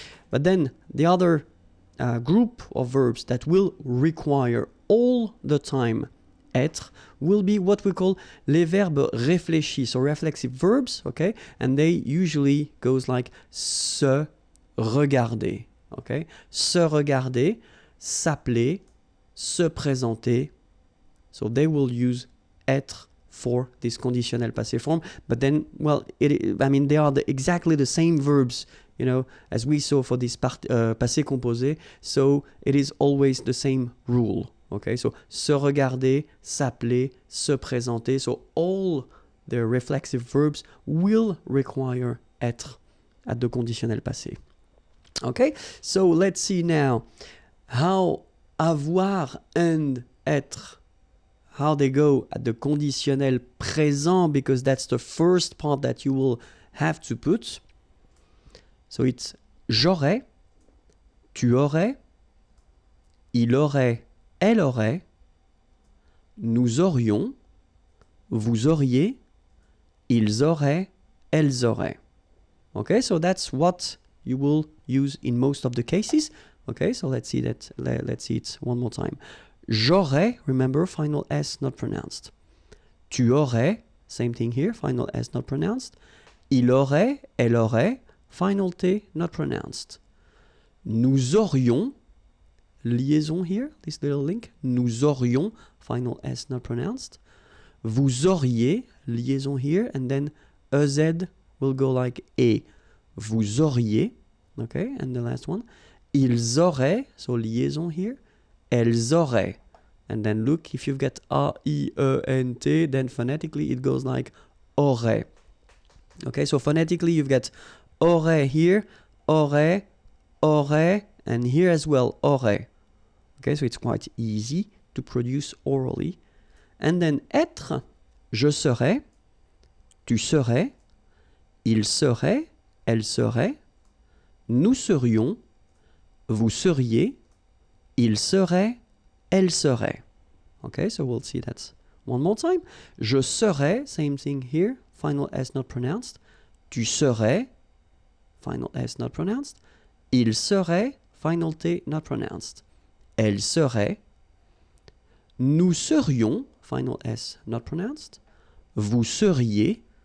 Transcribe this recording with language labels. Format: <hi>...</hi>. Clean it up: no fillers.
<en>But then the other group of verbs that will require all the time être will be what we call</en> <fr>les verbes réfléchis,</fr> <en>so reflexive verbs, okay? And they usually goes like</en> <fr>se regarder,</fr> <en>okay?</en> <fr>Se regarder, s'appeler, se présenter.</fr> <en>So they will use être for this conditionnel passé form, but then, well, they are exactly the same verbs, you know, as we saw for this passé composé, so it is always the same rule.</en> <fr>Okay, so se regarder, s'appeler, se présenter.</fr> <en>So all the reflexive verbs will require être at the conditionnel passé. Okay, so let's see now how avoir and être, how they go at the conditionnel présent, because that's the first part that you will have to put. So it's</en> <fr>j'aurais, tu aurais, il aurait, elle aurait, nous aurions, vous auriez, ils auraient, elles auraient.</fr> <en>Okay, so that's what you will use in most of the cases. Okay, so let's see that. Let's see it one more time.</en> <fr>J'aurais,</fr> <en>remember, final S not pronounced.</en> <fr>Tu aurais,</fr> <en>same thing here, final S not pronounced.</en> <fr>Il aurait, elle aurait,</fr> <en>final T not pronounced.</en> <fr>Nous aurions,</fr> <en>liaison here, this little link.</en> <fr>Nous aurions,</fr> <en>final S not pronounced.</en> <fr>Vous auriez,</fr> <en>liaison here, and then EZ will go like E.</en> <fr>Vous auriez,</fr> <en>okay, and the last one.</en> <fr>Ils auraient,</fr> <en>so liaison here.</en> <fr>Elles auraient.</fr> <en>And then look, if you've got A-I-E-N-T, then phonetically it goes like aurait. Okay, so phonetically you've got aurait here, aurait, aurait, and here as well, aurait. Okay, so it's quite easy to produce orally. And then</en> <fr>être, je serais, tu serais, il serait, elle serait, nous serions, vous seriez, il serait, elle serait.</fr> <en>Okay, so we'll see that one more time.</en> <fr>Je serais,</fr> <en>same thing here, final S not pronounced.</en> <fr>Tu serais,</fr> <en>final S not pronounced.</en> <fr>Il serait,</fr> <en>final T not pronounced.</en> <fr>Elle serait. Nous serions,</fr> <en>final S not pronounced.</en> <fr>Vous seriez.</fr>